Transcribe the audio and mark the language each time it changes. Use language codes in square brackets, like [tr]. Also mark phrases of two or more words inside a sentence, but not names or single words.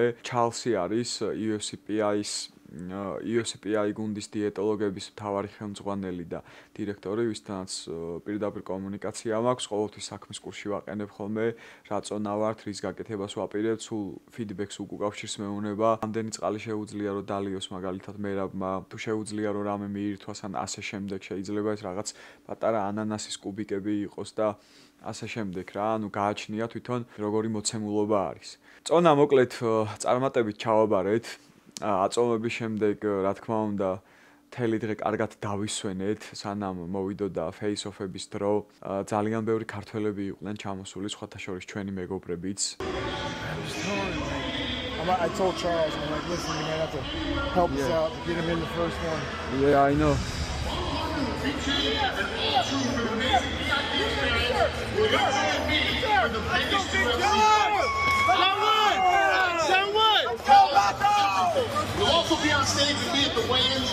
[ka] ჩალსი არის UFC-PI გუნდის დიეტოლოგების მთავარი ხელმძღვანელი და დირექტორი, ვისთანაც პირდაპირ კომუნიკაცია მაქვს, ყოველთვის საქმის კურსში ვაყენებ ხოლმე, რა წონა ვართ, რის გაკეთებას ვაპირებ, სულ ფიდბექს უკავშირს მეუნება, ამდენი წყალი შეუძლია რომ დალიოს მაგალითად მერაბმა, თუ შეუძლია რომ რამე მიირთვას ან ასე შემდეგ, შეიძლება ეს რაღაც პატარა ანანასის კუბიკები იყოს და ასე შემდეგ რა, ანუ გააჩნია თვითონ როგორი მოცემულობა არის. წონა მოკლედ წარმატებით ჩავაბარეთ. აწომების შემდეგ, რა თქმა უნდა, მთელი დღე კარგად დავისვენეთ, სანამ მოვიდოდა face-off-ების დრო. ძალიან ბევრი ქართველები იყვნენ ჩამოსული, სხვათა შორის ჩვენი მეგობრებიც. [en] I told Charles, I'm like, listen, you might have to help us out to get him in the first one. Yeah, I know. We'll also be on stage with me at the weigh-ins.